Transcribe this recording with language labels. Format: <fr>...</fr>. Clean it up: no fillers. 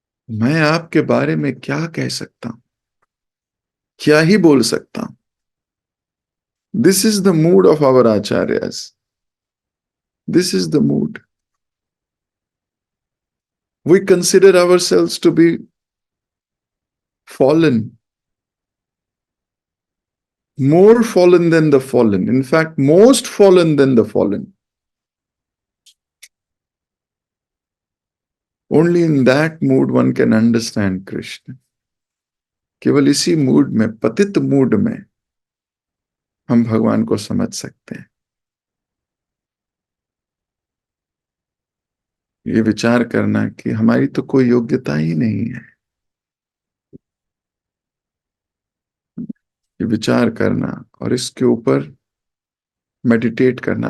<hi>मैं आपके बारे में क्या कह सकता हूं, क्या ही बोल सकता हूं।</hi> <en>This is the mood of our acharyas, this is the mood. We consider ourselves to be fallen, more fallen than the fallen, in fact most fallen than the fallen. Only in that mood one can understand Krishna.</en> <hi>केवल इसी mood में, पतित mood में हम भगवान को समझ सकते हैं। ये विचार करना कि हमारी तो कोई योग्यता ही नहीं है, ये विचार करना और इसके ऊपर मेडिटेट करना।</hi>